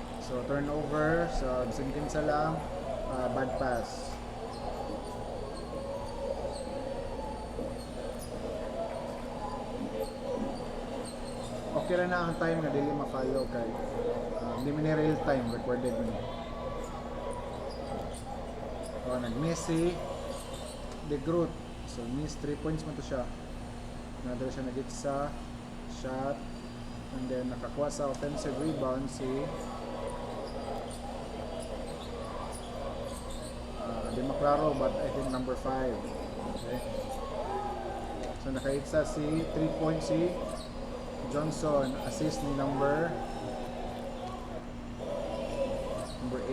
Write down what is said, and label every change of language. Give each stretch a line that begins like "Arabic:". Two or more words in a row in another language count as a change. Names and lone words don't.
Cebuano: So turnover, so bising kinsa lang,
English: bad pass.
Cebuano: Okay ra na ang time nga dili ma-follow kay hindi man ni
English: real time recorded
Cebuano: mo. So nag-miss si De Groot. So miss 3 points man to siya. Another siya nag-hit sa shot,
English: and then
Cebuano: nakakuha sa
English: offensive rebound
Cebuano: si di maklaro
English: but I think number 5.
Cebuano: Okay. So naka-hit sa si 3 points si Johnson, assist ni number 8.